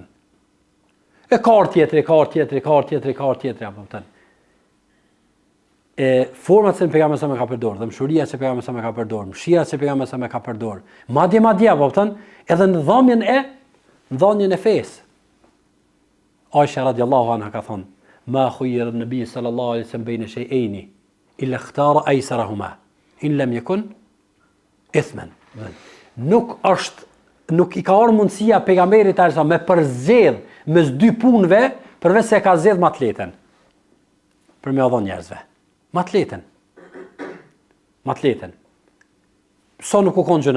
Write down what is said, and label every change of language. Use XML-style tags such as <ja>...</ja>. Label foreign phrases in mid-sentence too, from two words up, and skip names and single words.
<sq>E ka orë tjetër, apëtën. E format se në pejgamberi sa me ka përdorë, dhe mshuria se pejgamberi sa me ka përdorë, mshira se pejgamberi sa me ka përdorë, madje, apëtën, edhe në dhënien e fesë. Aisha</sq> <ar>رضي الله عنها</ar> <sq>ka thonë,</sq> <ar>ما خير النبي صلى الله عليه وسلم بين شيئين إلا اختار أيسرهما ما لم يكن إثما.</ar> <sq>Nuk i ka ardhur mundësia pejgamberit sa me përzgjedh mes dy punëve, përveç se ka zgjedh më të lehtën. Për me dhënë njerëzve. Më të lehtën. Sa nuk u kon gjuna.</sq>